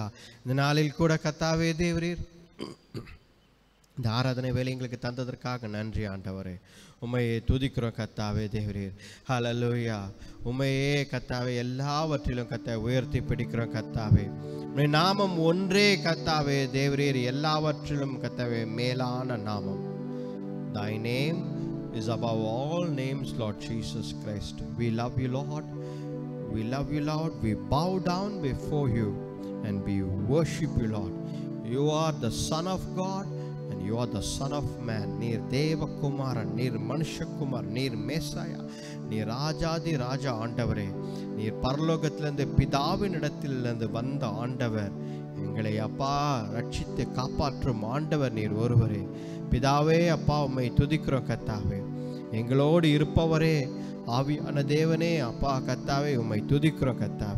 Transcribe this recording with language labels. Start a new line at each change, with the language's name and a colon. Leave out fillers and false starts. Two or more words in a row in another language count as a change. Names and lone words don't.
Tamil: இந்த நாளில் கூட கர்த்தாவே தேவரீர் இந்த ஆராதனை வேலை எங்களுக்கு தந்ததற்காக நன்றி ஆண்டவரே. உம்மையே துதிக்கிறோம் கர்த்தாவே தேவரீர். ஹல்லேலூயா. உம்மையே கர்த்தாவே எல்லாவற்றிலும் கர்த்தாவே உயர்த்தி பிடிக்கிறோம் கர்த்தாவே. உம்முடைய நாமம் ஒன்றே கர்த்தாவே தேவரீர் எல்லாவற்றிலும் கர்த்தாவே மேலான நாமம்.
English: Thy name is above all names, Lord Jesus Christ. We love you, Lord. We love you, Lord. We bow down before you and we worship you, Lord. You are the Son of God and you are the Son of Man.
Tamil: நீர் தேவ குமாரா, நீர் மனுஷ குமார், நீர் மெசியா, நீர் ராஜாதி ராஜா ஆண்டவரே. நீர் பரலோகத்திலிருந்து பிதாவினிடத்திலிருந்து வந்த ஆண்டவர். எங்களை அப்பா ரட்சித்து காப்பாற்றும் ஆண்டவர் நீர் ஒருவரே. பிதாவே அப்பா உம்மை துதிக்கிறோம் கர்த்தாவே. எங்களோடு இருப்பவரே ஆவியான தேவனே அப்பா கர்த்தாவே உம்மை துதிக்கிறோம் கர்த்தாவே.